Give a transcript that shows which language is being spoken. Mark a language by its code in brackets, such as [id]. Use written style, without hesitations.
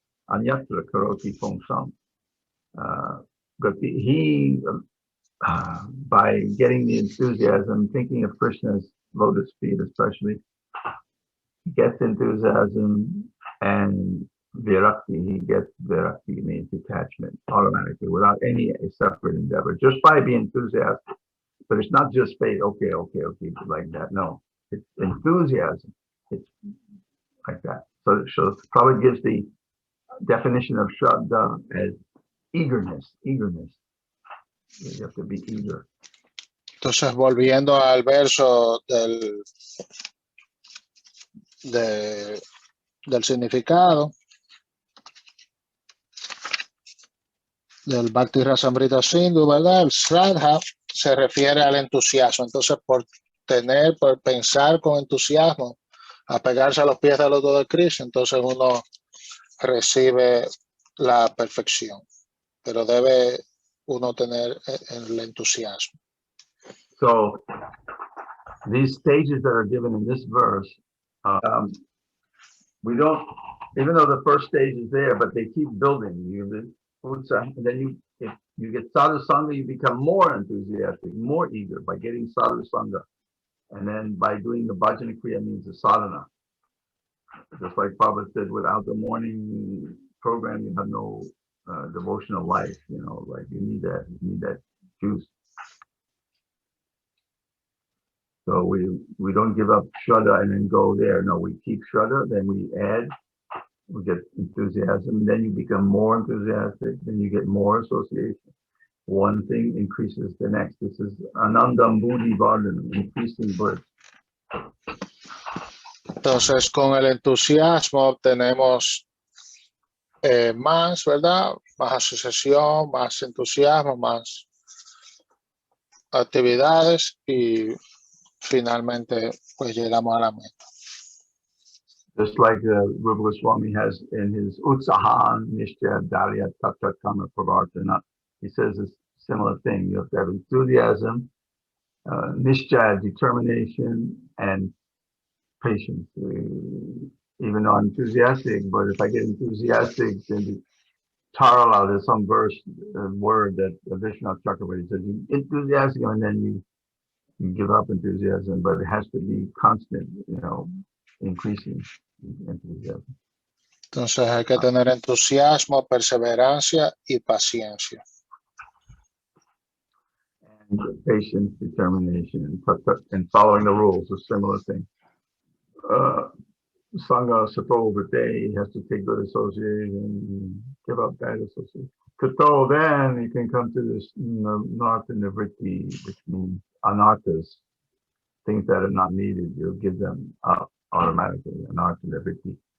[sa] Anyatra karoti phongsham. [en] But he, by getting the enthusiasm, thinking of Krishna's lotus feet especially, he gets enthusiasm, and virakti, he gets virakti, means detachment automatically without any separate endeavor, just by being enthusiastic. But it's not just faith, okay, like that. No, it's enthusiasm. It's like that. So probably gives the definition of Shraddha as eagerness. You have to be eager. [es] Entonces, volviendo al verso del significado del Bhakti Rasamrita Sindhu, ¿verdad? El Shraddha se refiere al entusiasmo. Entonces, por pensar con entusiasmo, apegarse a los pies del loto de Krishna, entonces uno recibe la perfección, pero debe uno tener el entusiasmo. [en] So these stages that are given in this verse, we don't, even though the first stage is there, but they keep building. And then if you get sadhu sangha, you become more enthusiastic, more eager by getting sadhu sangha. And then by doing the bhajana kriya means the sadhana. Just like Prabhupada said, without the morning program, you have no devotional life. You know, like you need that juice. So we don't give up Shraddha and then go there. No, we keep Shraddha, then we add, we get enthusiasm, then you become more enthusiastic, then you get more association. one thing increases the next. This is [sa] anandam buddhi vardhanam, [en] increasing birth. [es] Entonces, con el entusiasmo obtenemos más, ¿verdad? Más asociación, más entusiasmo, más actividades y finalmente pues llegamos a la meta. [en] Just like Rupa Goswami has in his [sa] Utsahan Nishya Dalya Tattva Kama Pravartana, [en] he says a similar thing. You have to have enthusiasm, Nishya, determination, and patience. Even though I'm enthusiastic, but if I get enthusiastic, then Tarala, there's some verse, word that Vishnu Chakravarti says, you enthusiastic, and then you give up enthusiasm, but it has to be constant, increasing enthusiasm. [es] Entonces hay que tener entusiasmo, perseverancia y paciencia. [en] And patience, determination, and following the rules, a similar thing. Sangha Satovate has to take good association, give up bad association. Kato, then you can come to this north in the vritti, which means anarthas, things that are not needed, you'll give them up automatically, anartha vritti.